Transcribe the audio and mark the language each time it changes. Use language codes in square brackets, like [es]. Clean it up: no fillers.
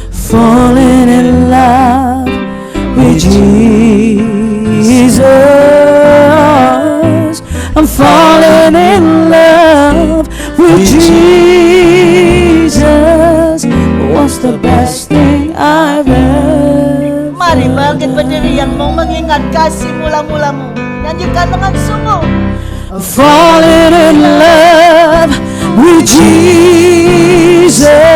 [en] Falling in love with Jesus. I'm falling in love with Jesus. What's the best thing I've ever [id] Mari bangkit berdiri yang mau mengingat kasih mula-mulamu. Nyanyikan dengan sungguh. [en] I'm falling in love with Jesus.